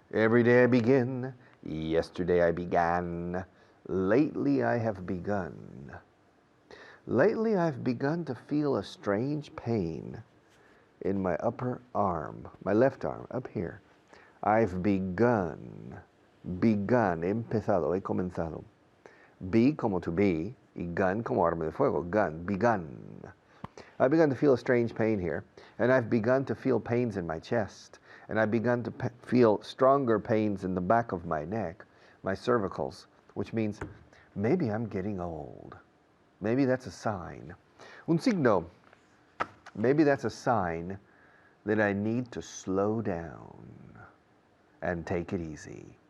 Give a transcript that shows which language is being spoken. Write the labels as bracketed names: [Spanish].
[English] Every day I begin. Yesterday I began. Lately I have begun. Lately I've begun to feel a strange pain in my upper arm, my left arm, up here. I've begun. [Spanish] Begun, he empezado, he comenzado. Be como to be, y gun como arma de fuego, gun, begun. [English] I've begun to feel a strange pain here, and I've begun to feel pains in my chest, and I've begun to feel stronger pains in the back of my neck, my cervicals, which means maybe I'm getting old. Maybe that's a sign. [Spanish] Un signo. [English] Maybe that's a sign that I need to slow down and take it easy.